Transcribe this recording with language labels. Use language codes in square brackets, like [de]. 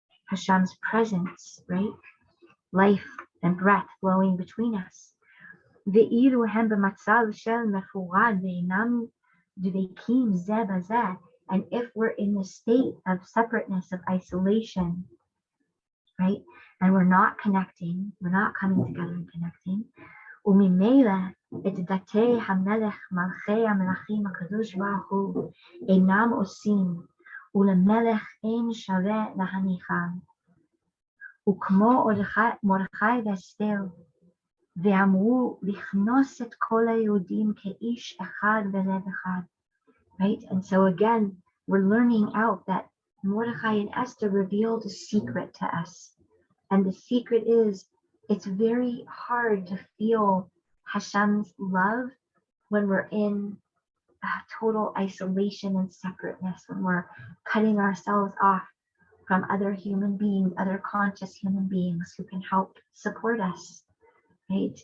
[en] Hashem's presence, right? Life and breath flowing between us. [he] ואילו הם במצב של מפורד ואינם דבקים זה בזה, [en] and if we're in the state of separateness, of isolation, right? And we're not connecting, we're not coming together and connecting, [he] וממילא את דתי המלך מלכי המלכים הקדוש ברוך הוא אינם עושים, ולמלך אין שווה להניחם. וכמו מרדכי ואסתר, ואמרו לכנוס את כל היהודים כאיש אחד בלב אחד. [en] Right? And so again, we're learning out that Mordechai and Esther revealed a secret to us. And the secret is, it's very hard to feel Hashem's love when we're in total isolation and separateness, when we're cutting ourselves off from other human beings, other conscious human beings who can help support us, right?